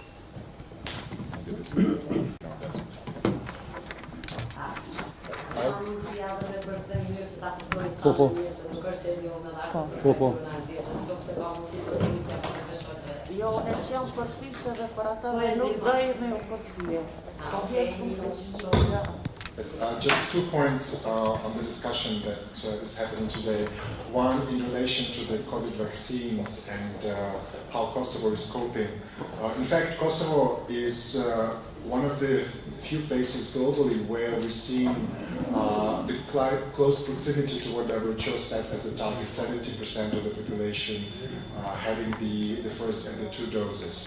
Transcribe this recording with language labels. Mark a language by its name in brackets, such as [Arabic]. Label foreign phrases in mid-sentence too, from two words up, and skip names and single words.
[Albanian] Po. Jo, ne jam përfishë dhe për ata dhe nuk dojmë u përgjigje. [English] Yes, just 2 points on the discussion that is happening today. One, in relation to the COVID vaccines and how Kosovo is coping. In fact, Kosovo is one of the few places globally where we've seen the close proximity to what WHO set as a target, 70% of the population having the first and the 2 doses.